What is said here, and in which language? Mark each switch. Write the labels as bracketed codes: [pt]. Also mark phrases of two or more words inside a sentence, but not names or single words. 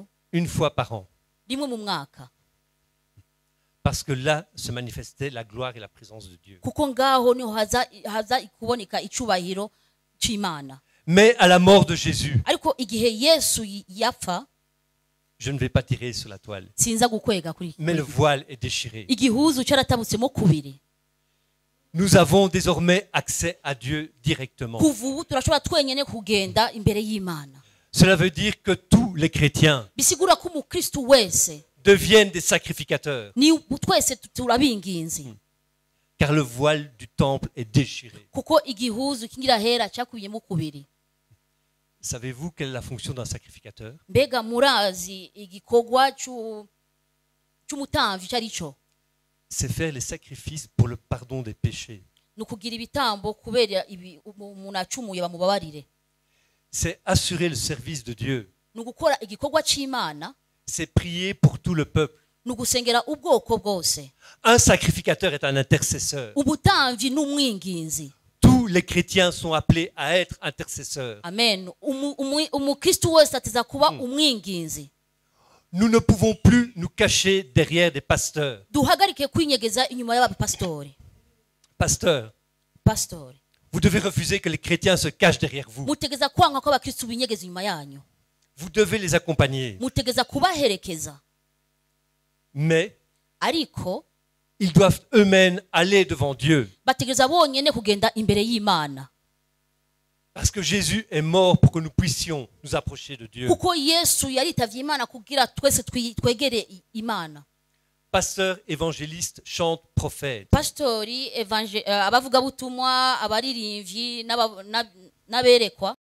[fr] une fois par an. [rn] rimwe mu mwaka, [fr] Parce que là se manifestait la gloire et la présence de Dieu. [rn] kuko ngaho niho haza kuboneka icyubahiro cy'Imana. [fr] Mais à la mort de Jésus, [rn] Ariko igihe Yesu yapfa, [fr] je ne vais pas tirer sur la toile, [rn] sinza gukwega kuri [fr] mais le voile est déchiré. [rn] igihuzu cyaratabutsemo kubiri. [fr] Nous avons désormais accès à Dieu directement. [rn] Kuva ubu turashobora twenyene kugenda imbere y'Imana. [fr] Cela veut dire que tous les chrétiens [rn] Bisigura ko umukristu wese [fr] deviennent des sacrificateurs, [rn] ni twese turabinginzi, [fr] car le voile du temple est déchiré. [rn] kuko igihuzu kingira hera cyakubiyemo kubiri. [fr] Savez-vous quelle est la fonction d'un sacrificateur? [rn] Mbega murazi igikorwa cy'umutamvi cyari cyo? [fr] C'est faire les sacrifices pour le pardon des péchés. [rn] Ni ukugira ibitambo kubera umuntu acumuye bamubabarire. [fr] C'est assurer le service de Dieu. [rn] Ni ugukora igikorwa cy'Imana, [fr] C'est prier pour tout le peuple. [rn] ni ugusengera ubwoko bwose. [fr] Un sacrificateur est un intercesseur. [rn] Umutamvi ni umwinginzi. [fr] Tous les chrétiens sont appelés à être intercesseurs. Amen. [rn] Umukristu wese ateza kuba umwinginzi. [fr] Nous ne pouvons plus nous cacher derrière des pasteurs. [rn] Duhagarike kwinyegeza inyuma y'abapastori. [fr] Pasteurs, [rn] Pastori, [fr] vous devez refuser que les chrétiens se cachent derrière vous. [rn] mutegeza kwanga ko abakristu binyegeza inyuma yanyu. [fr] Vous devez les accompagner. [rn] Mutegeza kubaherekeza. [fr] Mais [rn] Ariko [fr] ils doivent eux-mêmes aller devant Dieu. [rn] bategeza bonyene kugenda imbere y'Imana. [fr] Parce que Jésus est mort pour que nous puissions nous approcher de Dieu. [rn] Kuko Yesu yaritavye Imana kugira twese twegere Imana. [fr] Pasteur, évangéliste, chante, prophète. [rn] Pastori, abavuga butumwa, abaririmvyi n'aberekwa